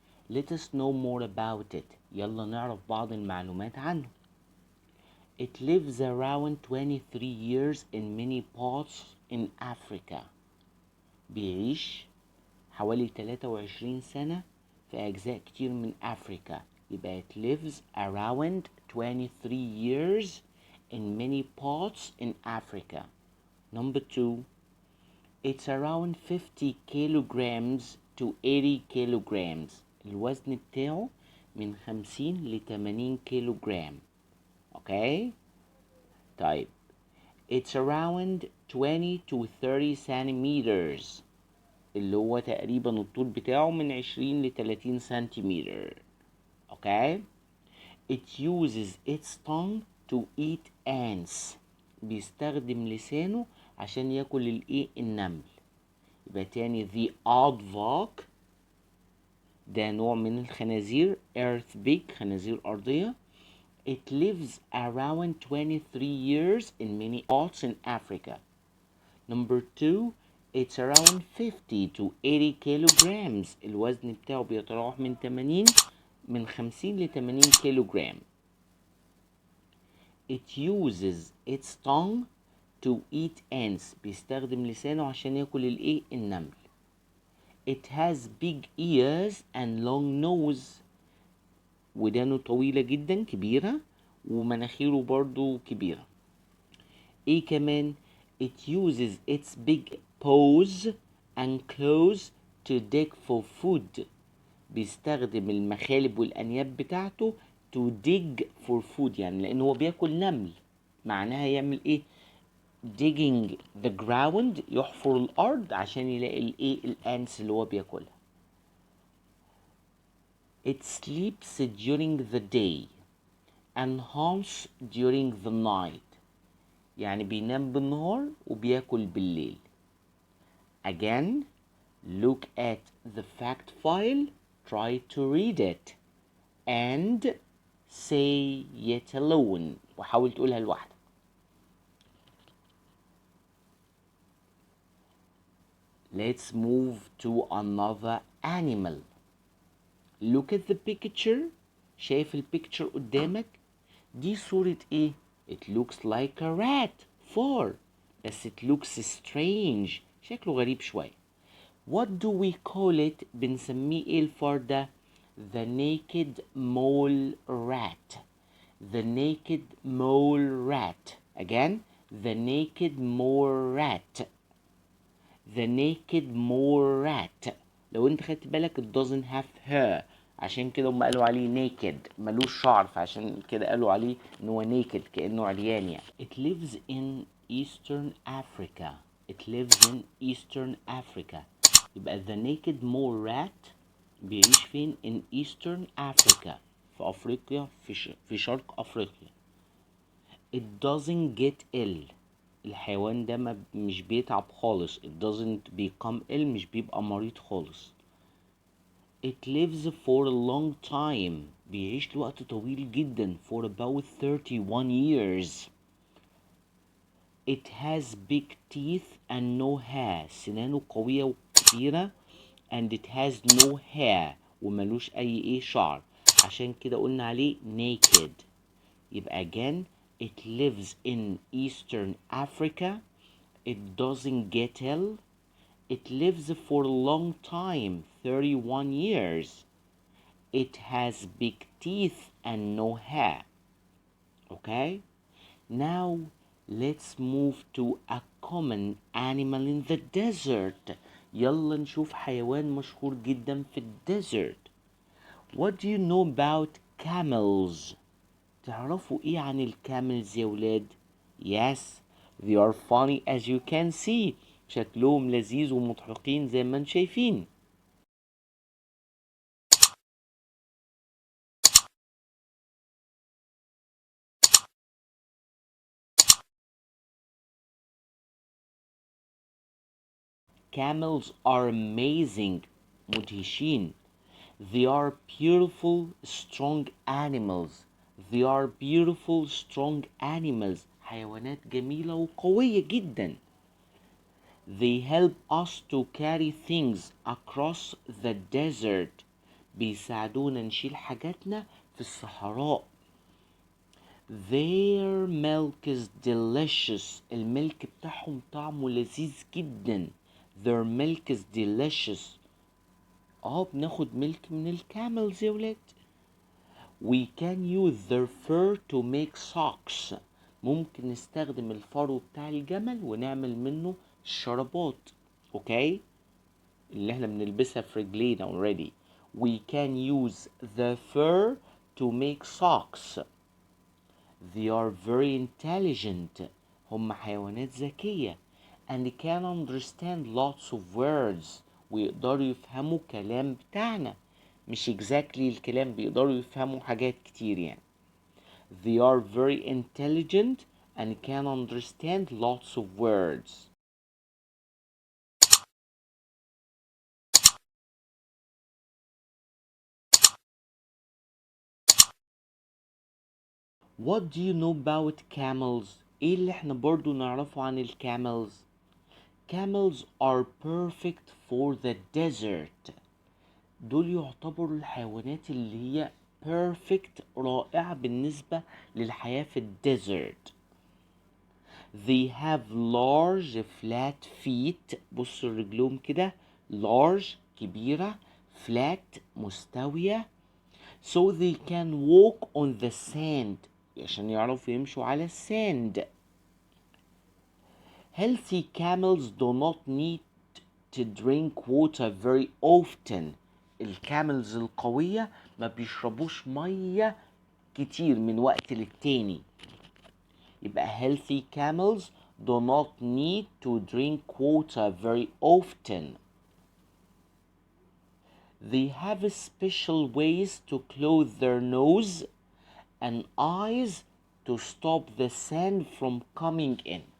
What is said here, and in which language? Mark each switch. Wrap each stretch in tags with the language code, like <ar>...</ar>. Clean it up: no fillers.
<en>Let us know more about it.</en> <ar>يلا نعرف بعض المعلومات عنه.</ar> <en>It lives around 23 years in many parts in Africa.</en> <ar>بيعيش حوالي 23 سنة في أجزاء كتير من أفريقيا. يبقى</ar> <en>it lives around 23 years in many parts in Africa. Number 2, It's around 50 kilograms to 80 kilograms.</en> <ar>الوزن بتاعه من 50 ل 80 كيلوغرام. اوكي طيب</ar> <en>it's around 20 to 30 centimeters.</en> <ar>اللي هو تقريبا الطول بتاعه من 20 ل 30 سنتيمتر.</ar> <en>Okay it uses its tongue to eat ants.</en> <ar>بيستخدم لسانه عشان ياكل الايه النمل. يبقى تاني the aardvark ده نوع من الخنازير earth pig خنازير أرضية.</ar> <en>It lives around 23 years in many spots in Africa. Number 2 it's around 50 to 80 kilograms.</en> <ar>الوزن بتاعه بيتراوح من 50 ل 80 كيلوغرام.</ar> <en>It uses its tongue to eat ants.</en> <ar>بيستخدم لسانه عشان ياكل الايه النمل.</ar> <en>It has big ears and long nose.</en> <ar>ودانه طويلة جدا كبيرة ومناخيره برضو كبيرة. ايه كمان</ar> <en>it uses its big paws and claws to dig for food.</en> <ar>بيستخدم المخالب والأنياب بتاعته</ar> <en>to dig for food</en> <ar>يعني لأن هو بياكل نمل معناها يعمل ايه</ar> <en>digging the ground</en> <ar>يحفر الأرض عشان يلاقي الايه الأنس اللي هو بياكلها.</ar> <en>It sleeps during the day and hunts during the night.</en> <ar>يعني بينام بالنهار وبياكل بالليل.</ar> <en>Again, look at the fact file, try to read it and say it alone.</en> <ar>وحاول تقولها لوحدك.</ar> <en>Let's move to another animal. Look at the picture.</en> <ar>شايف البيكتشر قدامك؟ دي صورة ايه؟</ar> <en>It looks like a rat.</en> <ar>فار. بس</ar> <en>it looks strange.</en> <ar>شكله غريب شوية.</ar> <en>What do we call it؟</en> <ar>بنسميه ايه الفار ده؟</ar> <en>The naked mole rat. The naked mole rat. Again, the naked mole rat. The naked mole rat.</en> <ar>لو انت خدت بالك</ar> <en>it doesn't have hair.</en> <ar>عشان كده هم قالوا عليه naked ملوش شعر فعشان كده قالوا عليه ان هو naked كأنه عريان يعني.</ar> <en>It lives in Eastern Africa. It lives in Eastern Africa.</en> <ar>يبقى the naked mole rat بيعيش فين</ar> <en>in Eastern Africa</en> <ar>في أفريقيا في شرق أفريقيا.</ar> <en>It doesn't get ill.</en> <ar>الحيوان ده مش بيتعب خالص.</ar> <en>It doesn't become ill</en> <ar>مش بيبقى مريض خالص.</ar> <en>It lives for a long time.</en> <ar>بيعيش لوقت طويل جدا</ar> <en>for about 31 years. It has big teeth and no hair.</en> <ar>سنانه قوية وكبيرة</ar> <en>and it has no hair</en> <ar>وملوش أي شعر عشان كده قلنا عليه naked. يبقى</ar> <en>again it lives in Eastern Africa. It doesn't get ill. It lives for a long time, 31 years. It has big teeth and no hair. Okay? Now let's move to a common animal in the desert.</en> <ar>يلا نشوف حيوان مشهور جدا في الديزرت.</ar> <en>What do you know about camels?</en> <ar>تعرفوا ايه عن الكاملز يا ولاد؟</ar> <en>Yes, they are funny as you can see.</en> <ar>شكلهم لذيذ ومضحكين زي ما انتم شايفين.</ar> <en>Camels are amazing.</en> <ar>مدهشين.</ar> <en>They are beautiful, strong animals. They are beautiful, strong animals.</en> <ar>حيوانات جميلة وقوية جدا.</ar> <en>They help us to carry things across the desert.</en> <ar>بيساعدونا نشيل حاجاتنا في الصحراء.</ar> <en>Their milk is delicious.</en> <ar>الملك بتاعهم طعمه لذيذ جدا.</ar> <en>Their milk is delicious.</en> <ar>بناخد ملك من الكاملز يا ولاد.</ar> <en>We can use their fur to make socks.</en> <ar>ممكن نستخدم الفرو بتاع الجمل ونعمل منه الشرابات. اوكي، اللي احنا بنلبسها في رجلينا</ar> <en>already. We can use the fur to make socks. They are very intelligent.</en> <ar>هم حيوانات ذكية.</ar> <en>And can understand lots of words.</en> <ar>ويقدروا يفهموا كلام بتاعنا. مش</ar> <en>exactly</en> <ar>الكلام، بيقدروا يفهموا حاجات كتير يعني.</ar> <en>They are very intelligent and can understand lots of words. What do you know about camels?</en> <ar>ايه اللي احنا برضو نعرفه عن الكاملز؟</ar> <en>Camels are perfect for the desert.</en> <ar>دول يعتبروا الحيوانات اللي هي perfect، رائعة بالنسبة للحياة في الديزرت.</ar> <en>They have large flat feet.</en> <ar>بصوا رجلهم كده large كبيرة، flat مستوية.</ar> <en>So they can walk on the sand.</en> <ar>عشان يعرفوا يمشوا على الساند.</ar> <en>Healthy camels do not need to drink water very often.</en> <ar>الكاملز القوية ما بيشربوش مية كتير من وقت للتاني. يبقى</ar> <en>healthy camels do not need to drink water very often. They have special ways to close their nose and eyes to stop the sand from coming in.</en>